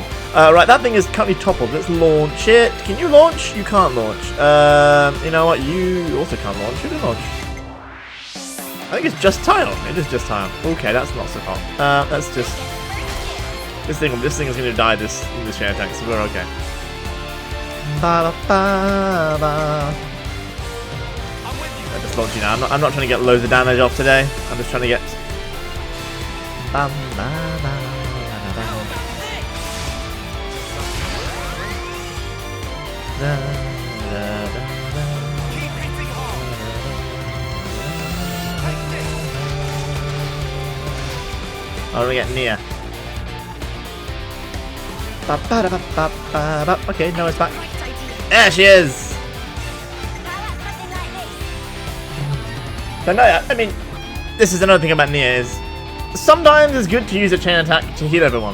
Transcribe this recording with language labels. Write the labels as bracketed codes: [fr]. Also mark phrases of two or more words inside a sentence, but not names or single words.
[en] Right, that thing is currently toppled. Let's launch it. Can you launch? You can't launch. You know what? You also can't launch. You can launch. I think it's just Tyon. It is just Tyon. Okay, that's not so hot. Let's just. This thing is going to die in this chain attack, so we're okay. Ba, ba, ba, ba. I'm just launching now. I'm not trying to get loads of damage off today. I'm just trying to get. Bam, ba, ba, ba, ba. Da, da, da, da. Oh, we get Nia. Okay, no, it's back. There she is! So no, I mean, this is another thing about Nia is sometimes it's good to use a chain attack to heal everyone.